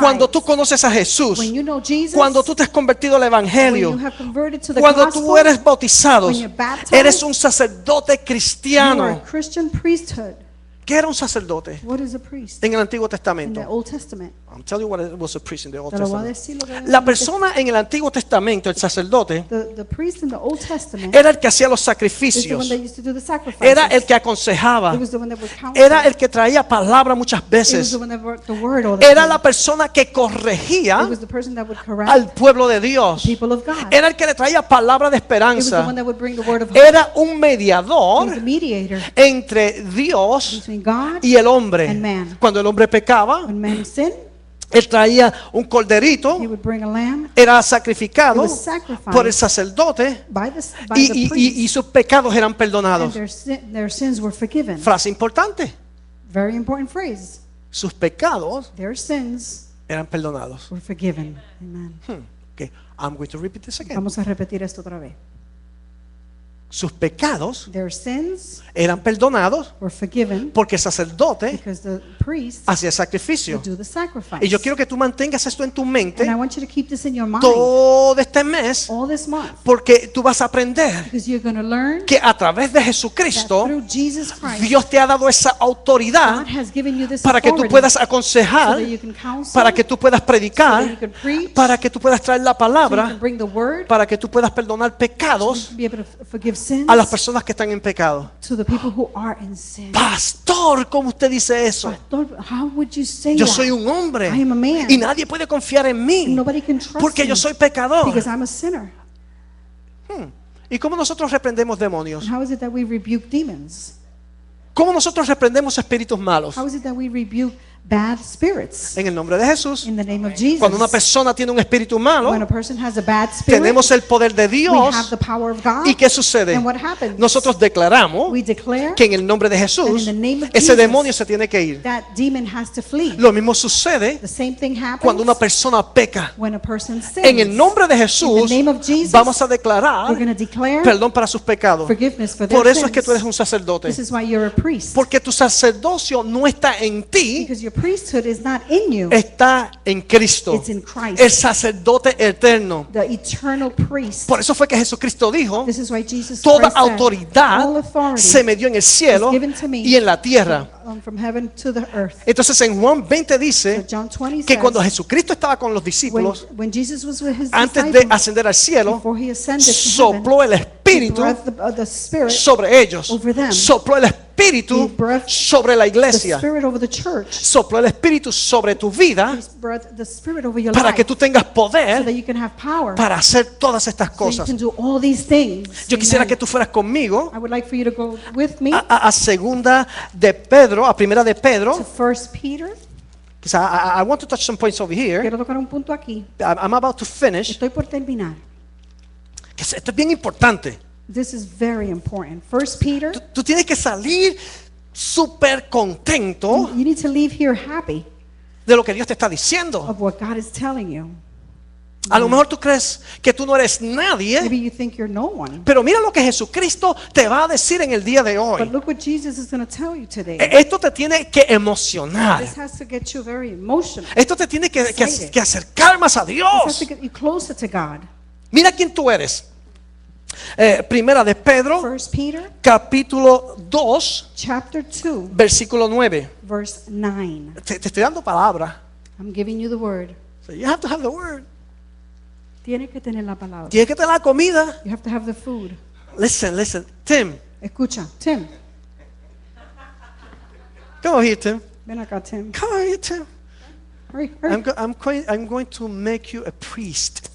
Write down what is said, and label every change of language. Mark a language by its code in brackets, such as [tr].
[es] Cuando tú conoces a Jesús, [en] When you know Jesus, [es] cuando tú te has convertido al [en] when [es] Evangelio, [en] you have converted to the [es] cuando [en] gospel, [es] tú eres bautizado, [en] when you're baptized, [es] eres un sacerdote [en] you are a [es] cristiano. [en] Christian priesthood. [es] ¿Qué era un sacerdote [en] What is a priest? [es] en el Antiguo [en] In the [es] Testamento? [en] Old Testament. I'm telling you what it was a priest in the Old [es] Te lo voy a [en] Testament. [es] decir lo que era La en el persona en el Antiguo Testamento, el sacerdote, [en] The priest in the Old Testament [es] era el que hacía los [en] is the one [es] sacrificios, [en] that used to do the sacrifices. [es] era el que aconsejaba, [en] He was the one that would counsel. [es] era el que traía palabra muchas [en] He was [es] veces, [en] the one that brought the word all the [es] era [en] time. [es] la persona que [en] He [es] corregía [en] was the person that would correct [es] al pueblo de Dios, [en] the people of God. [es] era el que le traía palabra de [en] He was the one [es] esperanza, [en] that would bring the word of hope. [es] era un [en] He was the [es] mediador [en] mediator [es] entre Dios [en] between God [es] y el hombre. [en] and man. [es] Cuando el hombre pecaba, [en] When man sinned, [es] él traía un corderito, [en] he would bring a lamb [es] era sacrificado [en] It was sacrificed [es] por el sacerdote [en] by the [es] y [en] priest, [es] sus pecados eran [en] and [es] perdonados. [en] their sins were forgiven. [es] Frase importante, [en] Very important phrase. [es] sus pecados [en] Their sins [es] eran perdonados. [en] were forgiven. Amen. Okay, I'm going to repeat this again. [es] Vamos a repetir esto otra vez. Sus pecados [en] Their sins [es] eran perdonados [en] were forgiven [es] porque el sacerdote [en] because the priest [es] hacía sacrificio. [en] would do the sacrifice. [es] Y yo quiero que tú mantengas esto en tu mente [en] And I want you to keep this in your mind [es] todo este mes, [en] all this month, [es] porque tú vas a aprender [en] because you're going to learn [es] que a través de [en] that [es] Jesucristo [en] through Jesus Christ, [es] Dios te ha dado esa autoridad [en] God has given you this [es] para que tú [en] authority [es] puedas [en] so [es] aconsejar, [en] that you can counsel, [es] para que tú puedas [en] so that you [es] predicar, [en] can preach, [es] para que tú puedas traer la [en] so you [es] palabra, [en] can bring the word, [es] para que tú puedas perdonar pecados [en] be able to forgive sins [es] a las personas que están en pecado. [en] to the people who are in sin. [es] Pastor, ¿cómo usted dice eso? [en] Pastor, how would you say [es] Yo [en] that? [es] soy un hombre [en] I am a man. [es] y nadie puede confiar en mí [en] Nobody can trust [es] porque [en] me [es] yo soy pecador. [en] because I'm a sinner. [es] ¿Y cómo nosotros reprendemos demonios? [en] And how is it that we rebuke demons? [es] ¿Cómo nosotros reprendemos espíritus malos? [en] How is it that we rebuke bad spirits? [es] En el nombre de Jesús. [en] In the name of Jesus. [es] Cuando una persona tiene un espíritu malo, [en] When a person has a bad spirit, [es] tenemos el poder de [en] we [es] Dios. [en] have the power of God. [es] ¿Y qué sucede? [en] And what happens? [es] Nosotros declaramos [en] We declare [es] que en el nombre de [en] that [es] Jesús [en] in the name of [es] ese [en] Jesus, [es] demonio se tiene que ir. [en] that demon has to flee. [es] Lo mismo sucede [en] The same thing happens [es] cuando una persona peca. [en] when a person sins. [es] En el nombre de [en] In [es] Jesús [en] the name of Jesus, [es] vamos a declarar [en] we're going to declare [es] perdón para sus pecados. [en] forgiveness for their [es] Por eso es [en] sins. [es] que tú eres un sacerdote. [en] This is why you're a priest. [es] Porque tu sacerdocio no está en ti, [en] Because your priesthood is not in you. [es] está en Cristo, [en] It's in Christ. [es] el sacerdote eterno. [en] The eternal priest. [es] Por eso fue que Jesucristo dijo, [en] This is why Jesus [es] toda [en] Christ said, [es] autoridad [en] all authority [es] se me dio en el cielo [en] is given to me [es] y en la tierra. [en] From heaven to the earth. [es] Entonces en Juan 20 [en] So [es] dice [en] John 20 [es] que [en] says, [es] cuando Jesucristo estaba con los discípulos, [en] when Jesus was with his [es] antes de [en] disciples, [es] ascender al cielo, [en] before he ascended to [es] sopló el [en] heaven, he [es] Espíritu [en] breathed the Spirit, [es] sobre ellos, [en] over them. [es] sopló el Espíritu [en] He breathed [es] sobre la [en] the [es] iglesia, [en] Spirit over the church. [es] sopló el Espíritu sobre tu vida [en] He breathed the Spirit over your [es] para [en] life [es] que tú tengas [en] so that [es] poder [en] you can have power, [es] para hacer todas estas [en] so you [es] cosas. [en] can do all these things. [es] Yo quisiera [en] Amen. [es] que tú fueras conmigo [en] I would like for you to go with me [es] a segunda de Pedro, a primera de [en] to [es] Pedro. [en] 1 Peter. Because I want to touch some points over here. [es] Quiero tocar un punto aquí. [en] I'm about to finish. [es] Estoy por terminar. Que esto es bien importante. [en] This is very important. 1 Peter, [es] Tú tienes que salir súper contento [en] you need to leave here happy [es] de lo que Dios te está diciendo. [en] of what God is telling you. [es] A lo mejor tú crees que tú no eres nadie, [en] Maybe you think you're no one. [es] pero mira lo que Jesucristo te va a decir en el día de [en] But [es] hoy. [en] look what Jesus is going to tell you today. [es] Esto te tiene que emocionar. [en] This has to get you very emotional. [es] Esto te tiene que acercar más a [en] This has to [es] Dios. [en] get you closer to God. [es] Mira quién tú eres. Primera de Pedro, [en] 1 Peter [es] capítulo 2, [en] chapter 2, [es] versículo 9. [en] verse 9. [es] Te estoy dando palabra. [en] I'm giving you the word. So you have to have the word. [es] Tiene que tener la palabra. Tienes que tener la comida. [en] You have to have the food. Listen. Tim, [es] Escucha, Tim. [en] come over here, Tim. [es] Ven acá, Tim. [en] Come over here, Tim. Hurry, hurry. I'm going to make you a priest.